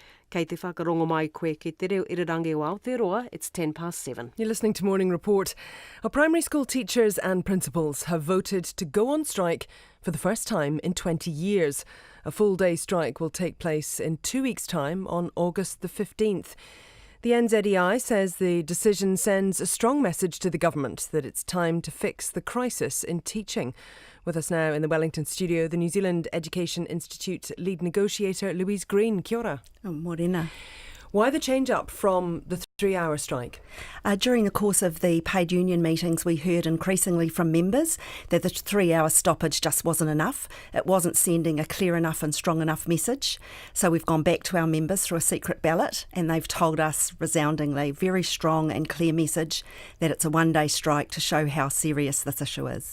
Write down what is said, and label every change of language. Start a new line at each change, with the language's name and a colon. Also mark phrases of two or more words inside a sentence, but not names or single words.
Māori: Kei te whakarongo mai koe ki te reo irirangi o Aotearoa,
English: it's 7:10. You're listening to Morning Report. Our primary school teachers and principals have voted to go on strike for the first time in 20 years. A full-day strike will take place in 2 weeks' time on August the 15th. The NZEI says the decision sends a strong message to the government that it's time to fix the crisis in teaching. With us now in the Wellington studio, the New Zealand Education Institute lead negotiator Louise Green.
Māori: Kia ora.
English: Morena. Why the change up from the 3-hour strike? During the course of the paid union meetings, we heard increasingly from members that the 3-hour stoppage just wasn't enough. It wasn't sending a clear enough and strong enough message. So we've gone back to our members through a secret ballot, and they've told us resoundingly, very strong and clear message, that it's a one-day strike to show how serious this issue is.